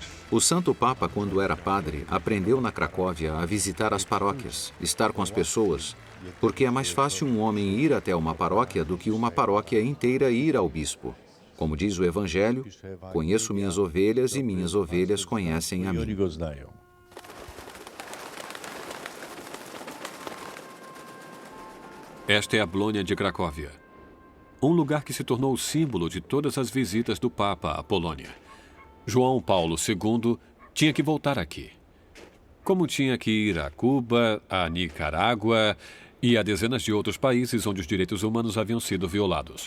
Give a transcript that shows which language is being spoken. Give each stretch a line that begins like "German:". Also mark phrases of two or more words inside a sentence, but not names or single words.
Portuguese: O Santo Papa, quando era padre, aprendeu na Cracóvia a visitar as paróquias, estar com as pessoas, porque é mais fácil um homem ir até uma paróquia do que uma paróquia inteira ir ao bispo. Como diz o Evangelho, conheço minhas ovelhas e minhas ovelhas conhecem a
Polish: i oni
Portuguese: mim.
Polish: go znają.
Portuguese: Esta é a Blônia de Cracóvia, um lugar que se tornou o símbolo de todas as visitas do Papa à Polônia. João Paulo II tinha que voltar aqui, como tinha que ir a Cuba, a Nicarágua e a dezenas de outros países onde os direitos humanos haviam sido violados.